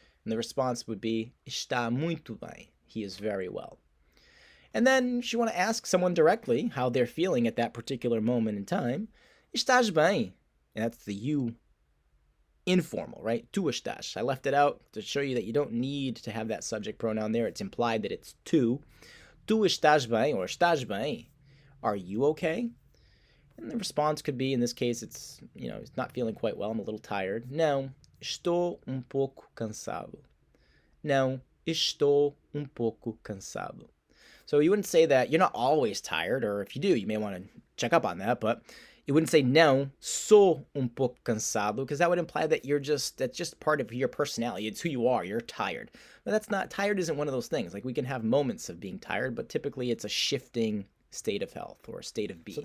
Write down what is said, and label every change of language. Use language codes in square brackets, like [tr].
[en] And the response would be, está muito bem. He is very well. And then, if you want to ask someone directly how they're feeling at that particular moment in time, [pt] estás bem? [en] And that's the you informal, right? [pt] Tu estás. [en] I left it out to show you that you don't need to have that subject pronoun there. It's implied that it's tu. [pt] Tu estás bem or estás bem? [en] Are you okay? And the response could be, in this case, it's not feeling quite well. I'm a little tired. [pt] Não, estou pouco cansado. Não, estou pouco cansado. [en] So you wouldn't say that you're not always tired, or if you do, you may want to check up on that, but you wouldn't say [pt] não, sou pouco cansado, [en] because that would imply that that's just part of your personality. It's who you are. You're tired. But that's not, tired isn't one of those things. Like we can have moments of being tired, but typically it's a shifting state of health or state of being.